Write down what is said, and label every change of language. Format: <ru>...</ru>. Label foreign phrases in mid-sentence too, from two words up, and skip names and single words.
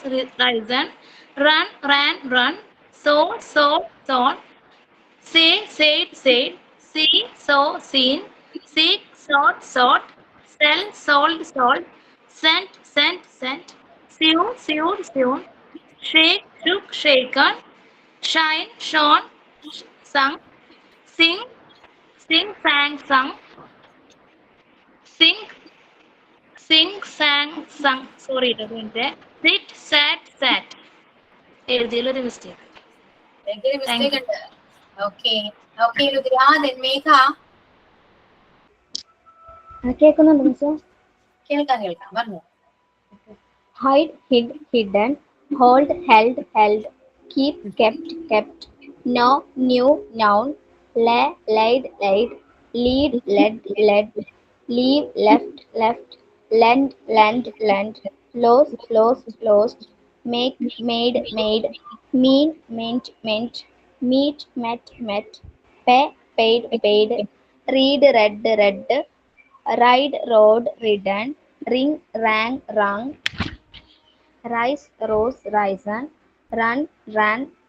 <en>risen, run, ran, run, sow, sown, sown, say, said, said, see, saw, seen, seek, sought, sought, sell, sold, sold, sent, sent, sent, sew, sewed, sewn, shake, shook, shaken, shine, shone, sung, sing, sing, sang, sung, sing, sing, sang, sung. Sorry, sit, sat, sat.</en> <ml>എഴുതിയിലൊരു മിസ്റ്റേക്ക്. ഭയങ്കര</ml> <en>Thank</en> <ml>മിസ്റ്റേക്ക്</ml> <en>you. ഉണ്ട്. okay okay ലുദ്ര, then മേഘ.</en> <ml>കേൾക്കുന്നുണ്ട് മിസ്സേ? കേൾക്കാം കേൾക്കാം, പറഞ്ഞു.</ml> <en>Hide, hid, hidden, hold, held, held, keep, kept, kept, know, knew, known, lay, laid, laid, lead, led, led, leave, left, left, lend, lent, lent, lost, lost, lost, make, made, made, mean, meant, meant, meet, met, met, pay, paid, paid, read, read, read, ride, rode, ridden, ring, rang, rung, rise, rose, risen, run, ran,</en>